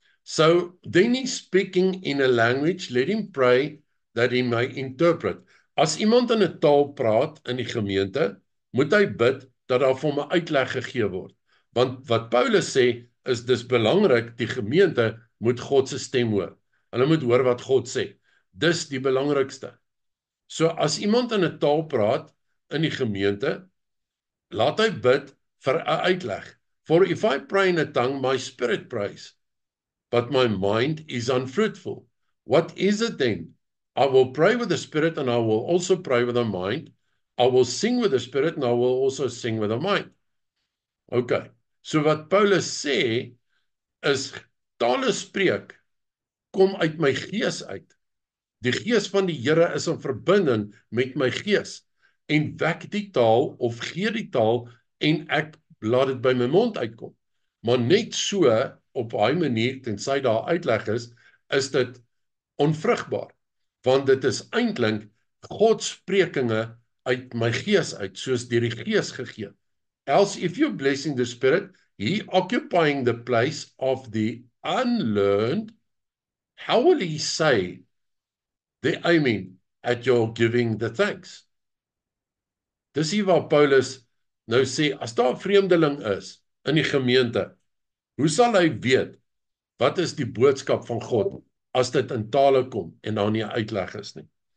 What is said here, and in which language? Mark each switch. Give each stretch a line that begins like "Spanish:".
English: So, then he's speaking in a language, let him pray that he may interpret.
Afrikaans: As iemand in 'n taal praat in die gemeente, moet hy bid dat daar vir hom 'n uitleg gegee word. Want wat Paulus sê, is dis belangrik, die gemeente moet God se stem hoor. Hulle moet hoor wat God sê. Dis die belangrikste. So, as iemand in 'n taal praat in die gemeente, laat hy bid vir 'n uitleg.
English: For if I pray in a tongue, my spirit prays, but my mind is unfruitful. What is it then? I will pray with the spirit and I will also pray with the mind. I will sing with the spirit and I will also sing with the mind.
Afrikaans: Okay, so wat Paulus sê is, tale spreek kom uit my gees uit. Die gees van die Here is in verbinding met my gees en wek die taal of gee die taal en ek laat dit by my mond uitkom. Maar net so op hy manier, tensy daar uitleg is dit onvrugbaar, want dit is eintlik God sprekinge uit my gees uit, soos deur die gees gegee.
English: Else if you're blessing the spirit, he occupying the place of the unlearned, how will he say the amen at your giving the thanks?
Afrikaans: Dis hier waar Paulus nou sê, as daar 'n vreemdeling is in die gemeente, hoe sal hy weet wat is die boodskap van God as dit in tale kom en daar nie 'n uitleg is nie?